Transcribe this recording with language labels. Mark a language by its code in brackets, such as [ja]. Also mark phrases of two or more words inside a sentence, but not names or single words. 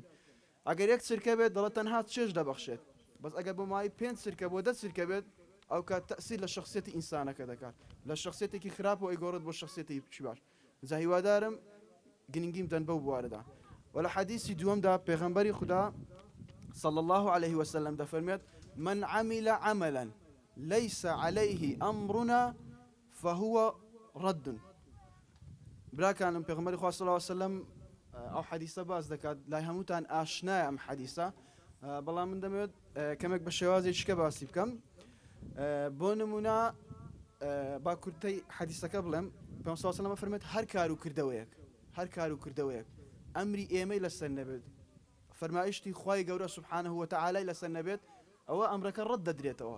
[ckb] ئەگەر یەک چرکە بێت دەڵێت تەنها چێژ دەبەخشێت بەس ئەگەر بۆ مای 5 چرکە بۆ 10 چرکە بێت ئەو کات تەئسیر لە شخصیەتی ئینسانەکە دەکات لە شخصیەتێکی خراپ و ئەیگۆڕێت بۆ شخصیەتی چی باش. هیوادارم گرنگیم دەن بەو بوارەدا. و لە حەدیثی دووەمدا پێغەمبەری خدا [ar] صلی الله عليه وسلم [ckb] دەفەرمێت [ar] من عمل عملا ليس عليه أمرنا فهو رد. [ckb] براکانم پێغەمبەری خوا [ar] صلی الله عليه وسلم [ckb] ئەو حەدیثە باز دەکات لای هەمووتان ئاشنایە ئەم حەدیثە بەڵام من دەمەوێت کەمێک بە شێوازێکیکە باسی بکەم. بۆ نمونە با کورتەی حەدیثەکە بڵێم پێغەمبەر [ar] صلی الله عليه وسلم [ckb] فەرمێت هەر کار و کردەوەیەک ئەمری ئێمەی لەسەر نەبێت فەرمایشتی خوای گەورە [ar] سوبحانه و تعالی [ckb] لەسەر نەبێت ئەوە ئەمرەکە ڕەت دەدرێتەوە.